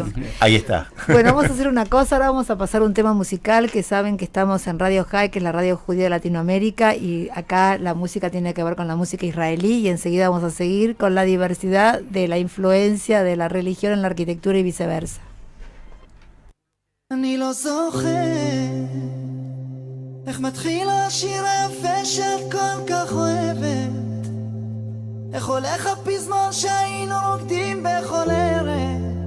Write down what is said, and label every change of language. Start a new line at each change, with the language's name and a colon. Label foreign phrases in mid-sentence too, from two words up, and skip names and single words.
Spanish: Ahí está. Bueno, vamos a hacer una cosa, ahora vamos a pasar un tema musical, que saben que estamos en Radio High, que es la radio judía de Latinoamérica, y acá la música tiene que ver con la música israelí, y enseguida vamos a seguir con la diversidad de la influencia de la religión en la arquitectura y viceversa.
Hebrew: איך מתחיל השיר היפה שאת כל כך אוהבת, איך הולך הפזמון שהיינו רוקדים בכל ערב,